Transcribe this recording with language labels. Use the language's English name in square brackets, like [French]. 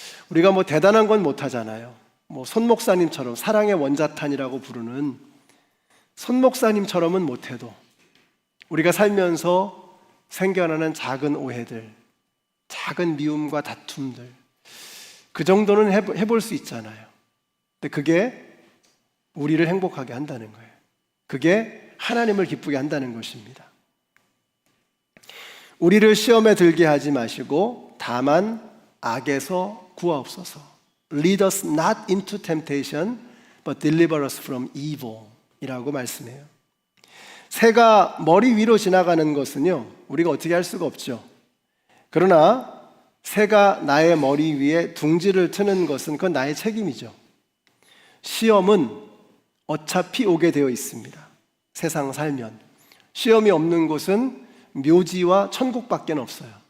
[Korean] 우리가 뭐 대단한 건 못하잖아요. 뭐 손 목사님처럼 사랑의 원자탄이라고 부르는 손 목사님처럼은 못해도 우리가 살면서 생겨나는 작은 오해들, 작은 미움과 다툼들, 그 정도는 해볼 수 있잖아요. 근데 그게 우리를 행복하게 한다는 거예요. 그게 하나님을 기쁘게 한다는 것입니다. 우리를 시험에 들게 하지 마시고 다만 악에서 구하옵소서. [English] Lead us not into temptation, but deliver us from evil [Korean] 이라고 말씀해요. 새가 머리 위로 지나가는 것은요, 우리가 어떻게 할 수가 없죠. 그러나 새가 나의 머리 위에 둥지를 트는 것은 그건 나의 책임이죠. 시험은 어차피 오게 되어 있습니다. 세상 살면 시험이 없는 곳은 묘지와 천국밖에 없어요.